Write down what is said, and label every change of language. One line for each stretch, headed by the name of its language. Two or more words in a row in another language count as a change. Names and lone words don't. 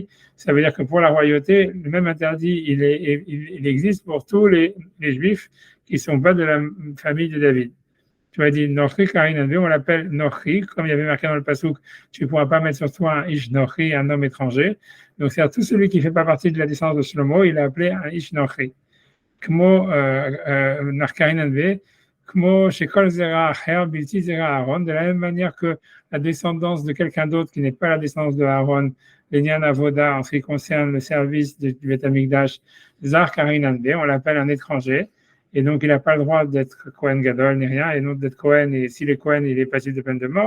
French: Ça veut dire que pour la royauté, le même interdit, il existe pour tous les juifs qui ne sont pas de la famille de David. Tu as dit
Hebrew: נכרי קרינן ביה,
French: on l'appelle Nochri, comme il y avait marqué dans le Passouk, tu ne pourras pas mettre sur toi un
Hebrew: איש נכרי,
French: un homme étranger. Donc, c'est-à-dire tout celui qui ne fait pas partie de la descendance de Shlomo, il est appelé un
Hebrew: איש נכרי. כמו נכרי קרינן ביה, כמו שכל זרע אחר, בלתי זרע אהרן,
French: de la même manière que la descendance de quelqu'un d'autre qui n'est pas la descendance de Aaron,
Hebrew: לענין עבודה,
French: en ce qui concerne le service du Beth Amikdash,
Hebrew: זר קרינן ביה,
French: on l'appelle un étranger, et donc il n'a pas le droit d'être
Hebrew: כהן גדול
French: ni rien, et non d'être Kohen, et s'il est Kohen, il est passible de peine de mort.